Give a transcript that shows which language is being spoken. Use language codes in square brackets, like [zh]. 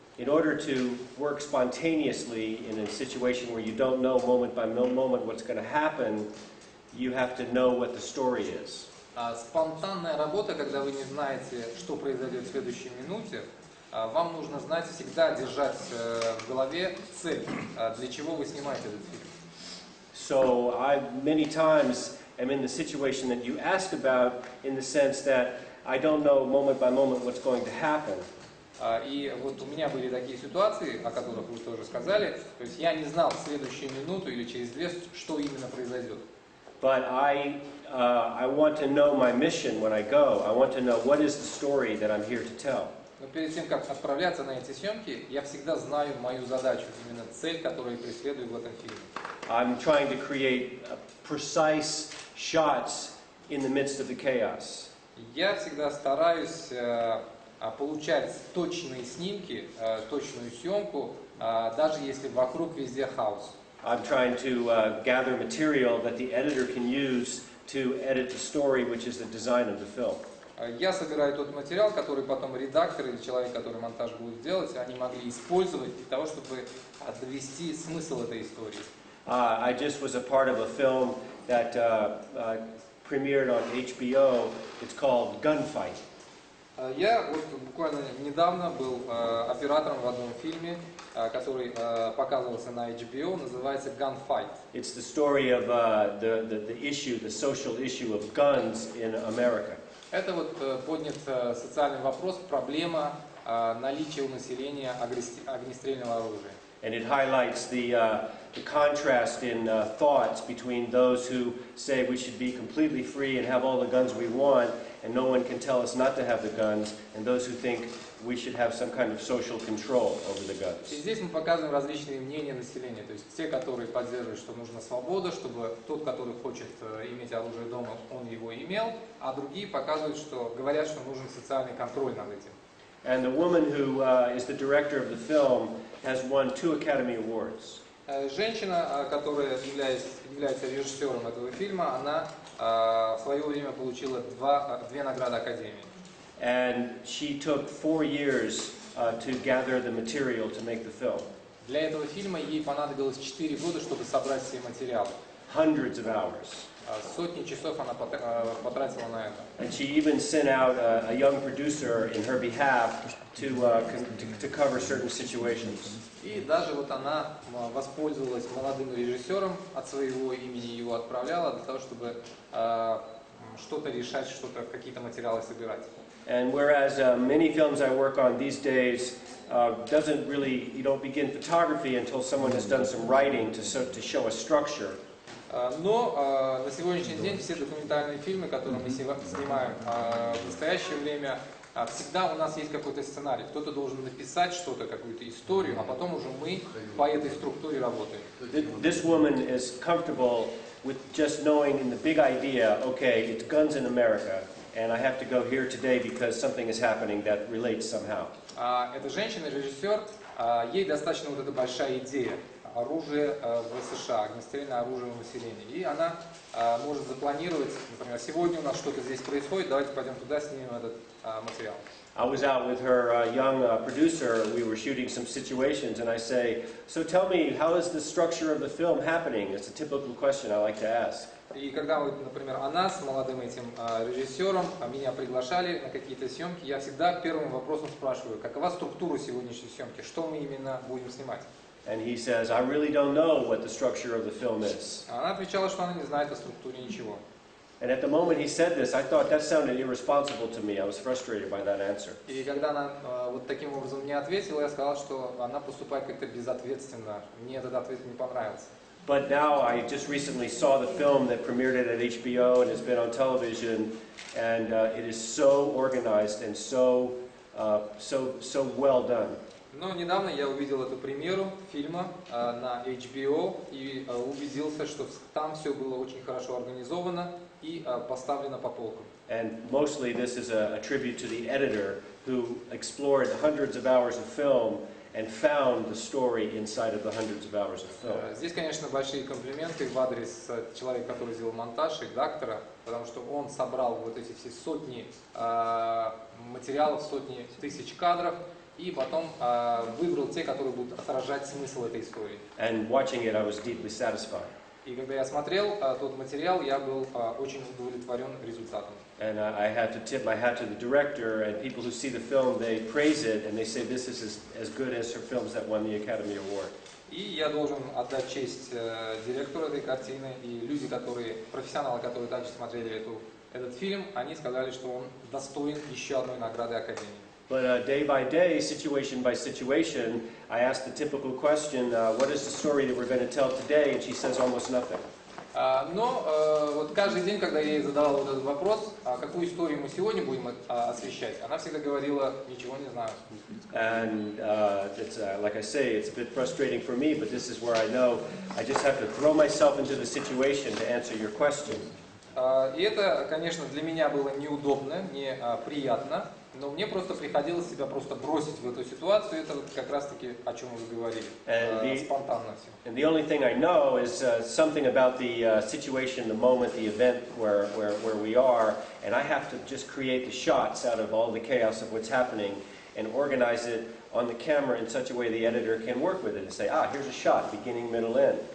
[en] In order to work spontaneously in a situation where you don't know moment by moment what's going to happen, you have to know what the story is. [ru] Спонтанная работа, когда вы не знаете, что произойдет в следующей минуте, вам нужно знать, всегда держать в голове цель, для чего вы снимаете этот фильм. [en] So I many times am in the situation that you asked about, in the sense that I don't know moment by moment what's going to happen. [ru] И вот у меня были такие ситуации, о которых вы тоже сказали, то есть я не знал в следующую минуту или через две, что именно произойдет. [en] But I want to know my mission when I go. I want to know what is the story that I'm here to tell. [ru] Но перед тем, как отправляться на эти съемки, я всегда знаю мою задачу, именно цель, которую я преследую в этом фильме. [en] I'm trying to create precise shots in the midst of the chaos. [ru] Я всегда стараюсь получать точные снимки, точную съемку, даже если вокруг везде хаос. [en] I'm trying to gather material that the editor can use to edit the story, which is the design of the film. [ru] Я собираю тот материал, который потом редактор или человек, который монтаж будет делать, они могли использовать для того, чтобы довести смысл этой истории. [en] I just was a part of a film that premiered on HBO. It's called Gunfight. [ru] Я вот буквально недавно был оператором в одном фильме, который показывался на HBO, называется Gunfight. [en] It's the story of the issue, the social issue of guns in America. [ru] Это вот поднят социальный вопрос, проблема наличия у населения огнестрельного оружия. [en] And it highlights the contrast in thoughts between those who say we should be completely free and have all the guns we want, and no one can tell us not to have the guns, and those who think we should have some kind of social control over the guns. [ru] И здесь мы показываем различные мнения населения, то есть те, которые поддерживают, что нужна свобода, чтобы тот, который хочет иметь оружие дома, он его имел, а другие показывают, что говорят, что нужен социальный контроль над этим. [en] And the woman who is the director of the film has won 2 Academy Awards. [ru] Женщина, которая является режиссером этого фильма, она в свое время получила 2 награды Академии. [en] And she took 4 years to gather the material to make the film. [ru] Для этого фильма ей понадобилось 4 года, чтобы собрать все материалы. [en] Hundreds of hours. [ru] Сотни часов она потратила на это. [en] And she even sent out a young producer in her behalf to cover certain situations. [ru] И даже вот она воспользовалась молодым режиссером от своего имени, его отправляла для того, чтобы что-то решать, какие-то материалы собирать. [en] And whereas many films I work on these days doesn't really, you don't begin photography until someone has done some writing to show a structure. [ru] Но на сегодняшний день все документальные фильмы, которые мы снимаем в настоящее время, всегда у нас есть какой-то сценарий. Кто-то должен написать что-то, какую-то историю, а потом уже мы по этой структуре работаем. [en] This woman is comfortable with just knowing in the big idea, okay, it's guns in America, and I have to go here today because something is happening that relates somehow. [ru] Эта женщина-режиссер, ей достаточно вот эта большая идея. Оружие в США, огнестрельное оружие у населения. И она может запланировать, например, сегодня у нас что-то здесь происходит, давайте пойдем туда, снимем этот материал. [en] I was out with her young producer, we were shooting some situations, and I say, so tell me, how is the structure of the film happening? It's a typical question I like to ask. [ru] И когда, например, она с молодым этим режиссером меня приглашали на какие-то съемки, я всегда первым вопросом спрашиваю, какова структура сегодняшней съемки, что мы именно будем снимать. [en] And he says, I really don't know what the structure of the film is. [ru] Она отвечала, что она не знает о структуре ничего. [en] And at the moment he said this, I thought that sounded irresponsible to me. I was frustrated by that answer. [ru] И когда она вот таким образом мне ответила, я сказал, что она поступает как-то безответственно. Мне этот ответ не понравился. [en] But now I just recently saw the film that premiered it at HBO and has been on television, and it is so organized and so well done. [ru] Но недавно я увидел эту премьеру фильма на HBO и убедился, что там все было очень хорошо организовано и поставлено по полкам. [en] And mostly this is a tribute to the editor who explored hundreds of hours of film and found the story inside of the hundreds of hours of film. [ru] Здесь, конечно, большие комплименты в адрес человека, который сделал монтаж, редактора, потому что он собрал вот эти все сотни материалов, сотни тысяч кадров, и потом выбрал те, которые будут отражать смысл этой истории. [en] And watching it, I was deeply satisfied. [ru] И когда я смотрел тот материал, я был очень удовлетворен результатом. [en] And I had to tip my hat to the director, and people who see the film, they praise it, and they say this is as good as her films that won the Academy Award. [ru] И я должен отдать честь директору этой картины, и люди, профессионалы, которые также смотрели этот фильм, они сказали, что он достоин еще одной награды Академии. [en] But day by day, situation by situation, I asked the typical question, what is the story that we're going to tell today? And she says almost nothing. [ru] Но вот каждый день, когда я ей задавал вот этот вопрос, какую историю мы сегодня будем освещать, она всегда говорила, ничего не знаю. [en] And it's like I say, it's a bit frustrating for me, but this is where I know I just have to throw myself into the situation to answer your question. [ru] И это, конечно, для меня было неудобно, неприятно, но мне просто приходилось себя просто бросить в эту ситуацию. Это вот как раз-таки о чем вы говорили, спонтанно все. [en] And the only thing I know is something about the situation, the moment, the event where we are, and I have to just create the shots out of all the chaos of what's happening and organize it on the camera in such a way the editor can work with it and say, here's a shot, beginning, middle, end.